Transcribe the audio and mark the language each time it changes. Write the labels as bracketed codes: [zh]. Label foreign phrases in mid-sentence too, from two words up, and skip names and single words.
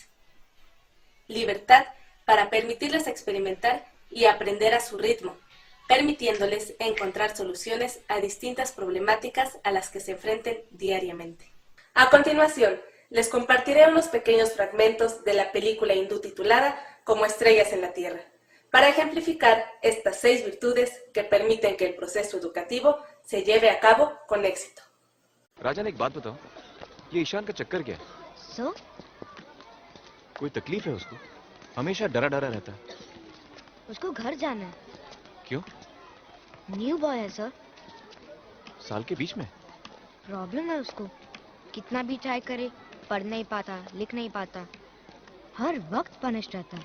[es] Libertad para permitirles experimentar y aprender a su ritmo, permitiéndoles encontrar soluciones a distintas problemáticas a las que se enfrenten diariamente. A continuación, les compartiré unos pequeños fragmentos de la película hindú titulada Como estrellas en la Tierra, para ejemplificar estas 6 virtudes que permiten que el proceso educativo se lleve a cabo con éxito. [hi] राजन एक बात बताओ, ये ईशान का चक्कर क्या है? सो कोई तकलीफ है उसको? हमेशा डरा डरा रहता है। उसको घर जाना है। क्यों? [en] new boy [hi] है सर। साल के बीच में? प्रॉब्लम है उसको, कितना भी ट्राई करे पढ़ नहीं पाता, लिख नहीं पाता, हर वक्त पनिश रहता है।